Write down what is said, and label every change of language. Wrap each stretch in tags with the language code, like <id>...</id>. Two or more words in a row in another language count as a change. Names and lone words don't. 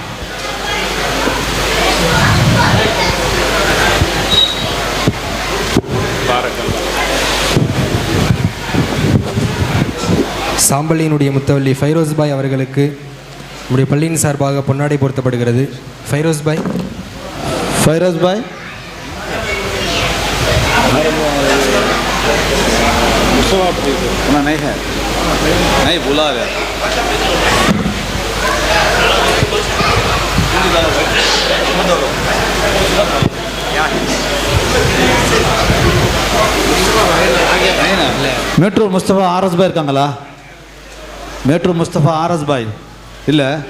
<ta>சாம்பலியினுடைய முத்தவல்லி ஃபைரோஸ் பாய் அவர்களுக்கு உடைய பள்ளியின் சார்பாக பொன்னாடை போர்த்தப்படுகிறது. ஃபைரோஸ் பாய்,</ta> <hi>फैरोज भाई नहीं है, नहीं बुला रहे.</hi> <ta>मेट्रो मुस्तफा आरस भाई இருக்காங்களா? मेट्रो मुस्तफा आरस भाई இல்லை?</ta>